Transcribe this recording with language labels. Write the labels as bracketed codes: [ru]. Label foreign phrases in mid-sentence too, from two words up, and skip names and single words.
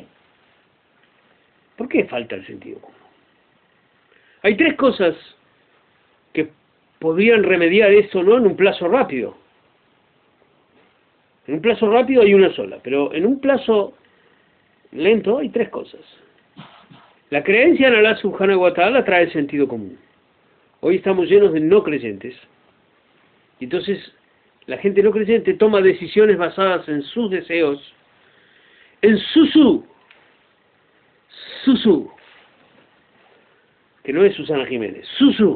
[es] ¿Por qué falta el sentido común? Hay tres cosas que podrían remediar esto, ¿no?, en un plazo rápido. En un plazo rápido hay una sola, pero en un plazo lento hay tres cosas. La creencia en Allah [ar] سبحانه وتعالى [es] trae sentido común. Hoy estamos llenos de no creyentes. Y entonces la gente no creyente toma decisiones basadas en sus deseos, en Susu, que no es Susana Jiménez, Susu.